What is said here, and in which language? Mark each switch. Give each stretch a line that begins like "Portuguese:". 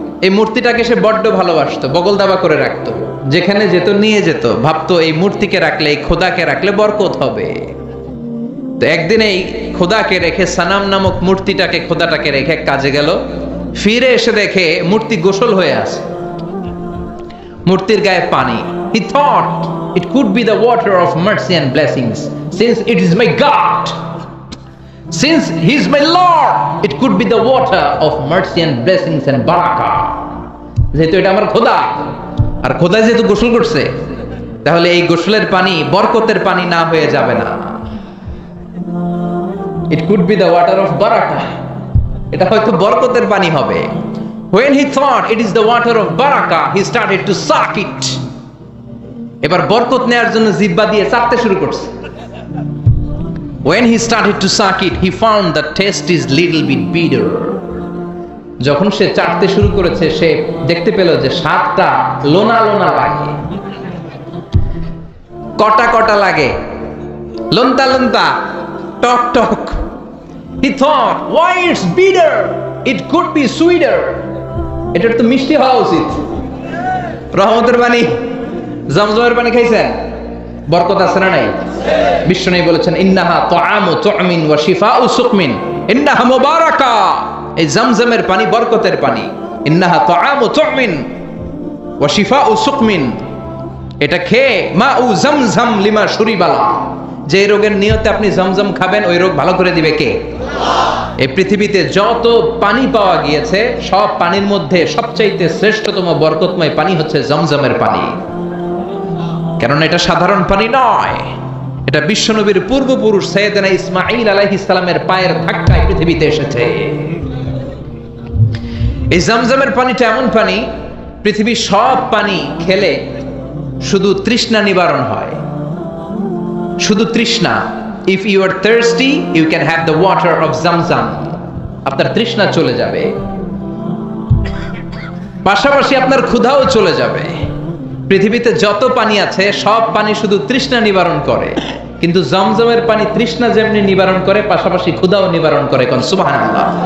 Bangla: এই মূর্তিটাকে সে বড্ড ভালোবাসতো, বগল দাবা করে রাখতো, যেখানে যেত নিয়ে যেত, ভাবতো এই মূর্তিকে রাখলে, এই খোদাকে রাখলে বরকত হবে। তো একদিন এই খোদাকে রেখে, সানাম নামক মূর্তিটাকে, খোদাটাকে রেখে কাজে গেল। ফিরে এসে দেখে মূর্তি গোসল হয়ে আছে, মূর্তির গায়ে পানি।
English: He thought it could be the water of mercy and blessings, since it is my God, since he is my Lord, it could be the water of mercy and blessings and barakah.
Bangla: যেহেতু এটা আমার খোদা, আর খোদা যেহেতু গোসল করছে, তাহলে এই গোসলের পানি বরকতের পানি না হয়ে যাবে না।
English: It could be the water of barakah,
Bangla: এটা হয়তো বরকতের পানি হবে।
English: When he thought it is the water of barakah, he started to suck it.
Bangla: এবার বরকত নেয়ার জন্য জিহ্বা দিয়ে চাটতে শুরু করছে।
English: When he started to suck it, he found the taste is little bit bitter.
Bangla: যখন সে চাটতে শুরু করেছে, সে দেখতে পেল যে স্বাদটা লোনা লোনা লাগে, কটা কটা লাগে, লন্তা লন্তা, টক টক।
English: He thought, why it's bitter? It could be sweeter.
Bangla: এটা তো মিষ্টি হওয়া উচিত। রহমতের পানি, জমজমের পানি খাইছেন? বরকত আছে না নাই? বিশ্বনবী বলেছেন,
Arabic: ইন্নাহা তুআমু তুমিন ওয়া শিফাউ সুকমিন, ইন্নাহা মুবারাকা।
Bangla: এই জমজমের পানি বরকতের পানি।
Arabic: ইন্নাহা তুআমু তুমিন ওয়া শিফাউ সুকমিন,
Bangla: এটা খেয়ে
Arabic: মাউ জমজম লিমা শুরিবালা,
Bangla: যে রোগের নিয়তে আপনি জমজম খাবেন, ওই রোগ ভালো করে দিবে কে? আল্লাহ। এই পৃথিবীতে যত পানি পাওয়া গিয়েছে, সব পানির মধ্যে সবচাইতে শ্রেষ্ঠতম বরকতময় পানি হচ্ছে জমজমের পানি। কারণ এটা সাধারণ পানি নয়, এটা বিশ্বনবীর পূর্বপুরুষ সাইয়েদনা ইসমাঈল আলাইহিস সালামের পায়ের ধাক্কায় পৃথিবীতে এসেছে। এই জমজমের পানিটা এমন পানি, পৃথিবীর সব পানি খেলে শুধু তৃষ্ণা নিবারণ হয়, শুধু তৃষ্ণা।
English: If you are thirsty, you can have the water of Zamzam.
Bangla: আপনার তৃষ্ণা চলে যাবে, পাশাপাশি আপনার ক্ষুধাও চলে যাবে। পৃথিবীতে যত পানি আছে, সব পানি শুধু তৃষ্ণা নিবারণ করে, কিন্তু জমজমের পানি তৃষ্ণা যেমনি নিবারণ করে, পাশাপাশি ক্ষুধাও নিবারণ করে। কোন সুবহানাল্লাহ।